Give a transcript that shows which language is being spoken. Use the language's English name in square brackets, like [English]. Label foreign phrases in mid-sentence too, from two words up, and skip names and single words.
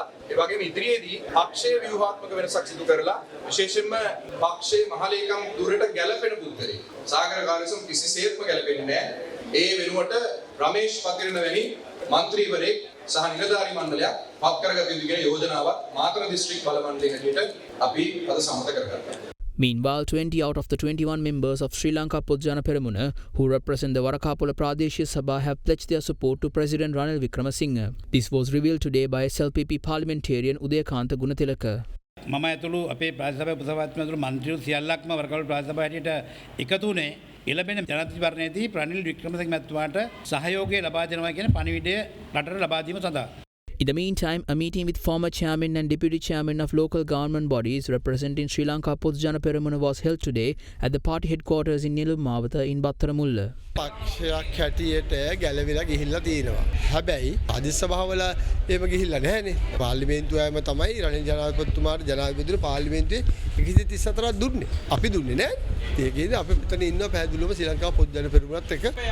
[Sinhala] ඒ වගේම ඉදිරියේදී පක්ෂයේ ව්‍යුහාත්මක වෙනසක් සිදු කරලා විශේෂයෙන්ම පක්ෂයේ මහලේකම් දුරට ගැළපෙන පුද්ගලයෙක්. සාගර කාර්යසම් කිසිසේත්ම ගැළපෙන්නේ නැහැ. ඒ වෙනුවට රමේෂ් පතිරණ වැනි മന്ത്രിවරයෙක් සහ නිලධාරී මණ්ඩලයක් පත් කරගත යුතු කියන යෝජනාවක් මාතර දිස්ත්‍රික් බල මණ්ඩලයේ හැටියට අපි අද සමත කරගත්තා. [English] Meanwhile, 20 out of the 21 members of Sri Lanka Podujana Peramuna, who represent the Warakapula Pradeshiya Sabha, have pledged their support to President Ranil Wickremesinghe. This was revealed today by SLPP parliamentarian Udayakanta Gunatilaka. [Sinhala] මම ඇතුළු අපේ ප්‍රාදේශ සභාවේ උපසභාපතිතුමා ඇතුළු මන්ත්‍රීවරු සියල්ලක්ම වරකවල ප්‍රාදේශ සභාව හැටියට එකතු වුණේ එළඹෙන ජනාධිපතිවරණයේදී රනිල් වික්‍රමසිංහ මැතිතුමාට සහයෝගය ලබා දෙනවා කියන පණිවිඩය රටට ලබා දීම සඳහා. [English] In the meantime, a meeting with former chairman and deputy chairman of local government bodies representing Sri Lanka Podujana Peramuna was held today at the party headquarters in Nilumawata in Battaramulla. [Sinhala] පක්ෂයක් හැටියට ගැලවිලා ගිහිල්ලා තියෙනවා. හැබැයි අධිස් සභාවල එහෙම ගිහිල්ලා නැහැනේ. පාර්ලිමේන්තුවේම තමයි රනිල් ජනාධිපතිතුමාට ජනාධිපතිතුමා පාර්ලිමේන්තුවේ 134ක් දුන්නේ. අපි දුන්නේ නැහැ. ඒකේදී අපි මෙතන ඉන්න පැහැදිලිවම ශ්‍රී ලංකා පොදු පෙරමුණත් එක්ක